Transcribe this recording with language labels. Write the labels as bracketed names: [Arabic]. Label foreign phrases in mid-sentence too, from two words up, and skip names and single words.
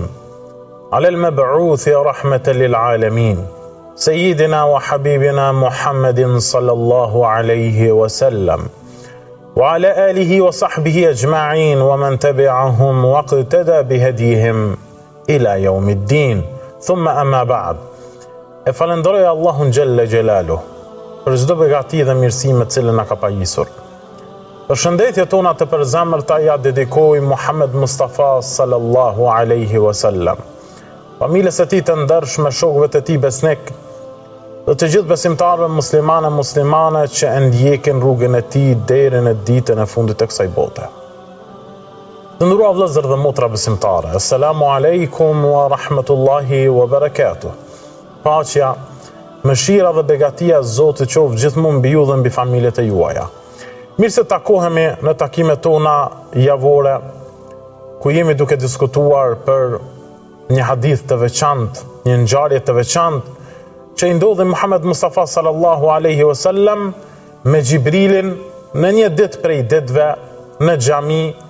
[Arabic] على المبعوث رحمة للعالمين. سيدنا وحبيبنا محمد صلى الله عليه وسلم. وعلى آله وصحبه أجمعين ومن تبعهم واقتدى بهديهم إلى يوم الدين. ثم أما بعد. [Albanian] E falenderoj Allahun [Arabic] جل جلاله [Albanian] për çdo begati dhe mirësime të cilën na ka pajisur. Përshëndetjet tona të përzemërta ja dedikoj Muhammed Mustafa [Arabic] صلى الله عليه وسلم, [Albanian] familjes së tij të ndershme, shokëve të tij besnik dhe të gjithë besimtarëve muslimane që e ndjekin rrugën e tij deri në ditën e fundit të kësaj bote. Të nderuar vëllezër dhe motra besimtare, [Arabic] السلام عليكم ورحمة الله وبركاته. [Albanian] Paqja, mëshira dhe begatia e Zotit qoftë gjithmonë mbi ju dhe mbi familjet e juaja. Mirë se takohemi në takimet tona javore, ku jemi duke diskutuar për një hadith të veçantë, një ngjarje të veçantë që i ndodhi Muhammed Mustafa [Arabic] صلى الله عليه وسلم [Albanian] me Xhibrilin në një ditë prej ditëve në xhami,